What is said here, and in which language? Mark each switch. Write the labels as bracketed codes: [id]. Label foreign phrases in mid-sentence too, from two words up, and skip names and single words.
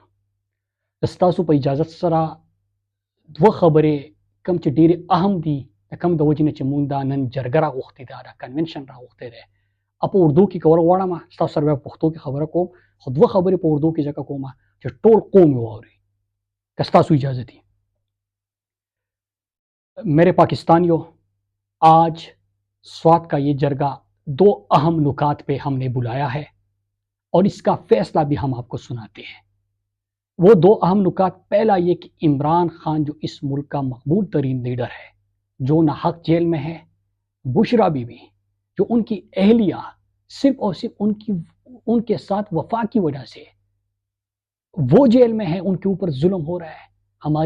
[ps] ستاسو په اجازت سره دوه خبرې کم چې ډېرې اهم دي د کم د وجې نه چې مونږ دا نن جرګه راغوښتې ده، دا کنونشن راغوښتی دی، په اردو کې کول غواړم. ستاسو سره بیا په پښتو کې خبره کوم، خو دوه خبرې په اردو کې ځکه کوم چې ټول قوم یې واوري که ستاسو اجازه دي. [ur] میرے پاکستانیوں، آج سوات کا یہ جرگہ 2 اہم نکات پہ ہم نے بلایا ہے اور اس کا فیصلہ بھی ہم آپ کو سناتے ہیں. وہ 2 اہم نکات، پہلا یہ کہ عمران خان جو اس ملک کا مقبول ترین لیڈر ہے، جو ناحق جیل میں ہے، بشرا بی بی جو ان کی اہلیہ صرف اور صرف ان کے ساتھ وفا کی وجہ سے وہ جیل میں ہے، ان کے اوپر ظلم ہو رہا ہے.